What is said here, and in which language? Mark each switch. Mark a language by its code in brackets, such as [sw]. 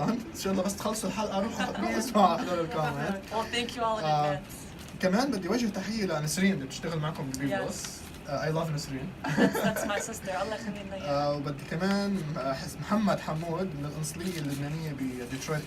[ar] ان شاء الله بس تخلصوا الحلقة روحوا اسمعوا احضروا الكومنت. [en] Well, thank you all in advance. [ar] كمان بدي وجه تحية لنسرين اللي بتشتغل معكم ببيبلوس. [en] I love نسرين. That's my sister. [ar] الله يخلينا إياها. وبدي كمان محمد حمود من القنصلية اللبنانية بديترويت.